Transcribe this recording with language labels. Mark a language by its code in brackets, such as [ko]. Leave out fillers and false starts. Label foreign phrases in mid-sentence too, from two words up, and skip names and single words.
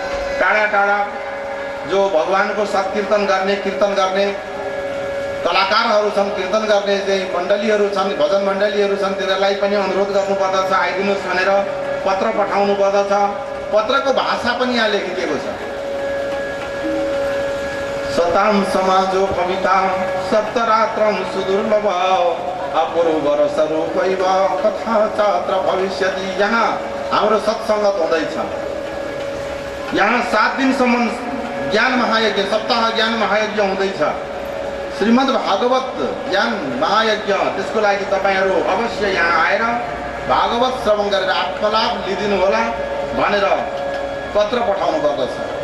[ne] टाढा टाढा जो भगवानको सत्कीर्तन गर्ने कीर्तन गर्ने कलाकारहरू छन्, कीर्तन गर्ने चाहिँ मण्डलीहरू छन्, भजन मण्डलीहरू छन्, तिनीहरूलाई पनि अनुरोध गर्नुपर्दछ आइदिनुहोस् भनेर पत्र पठाउनु पर्दछ। पत्रको भाषा पनि यहाँ लेखिएको छ। [sa] सताम समाजो कविता सप्तरात्रम सुदुर्लभ अपूर्व स्वरूपैव कथा चात्र भविष्यति। [ne] यहाँ हाम्रो सत्सङ्गत हुँदैछ। यहाँ 7 दिनसम्म ज्ञान महायज्ञ, सप्ताह ज्ञान महायज्ञ हुँदैछ। श्रीमद् भागवत ज्ञान महायज्ञ, त्यसको लागि तपाईँहरू अवश्य यहाँ आएर भागवत श्रवण गरेर आत्मलाभ लिदिनु होला भनेर पत्र पठाउनु पर्दछ।